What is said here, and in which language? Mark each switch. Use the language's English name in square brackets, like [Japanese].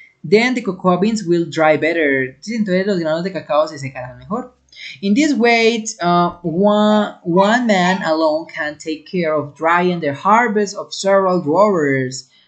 [English] Then the cocoa beans will dry better. [Spanish] Entonces los granos de cacao se secarán mejor. [English] In this way, one man alone can take care of drying the harvest of several growers.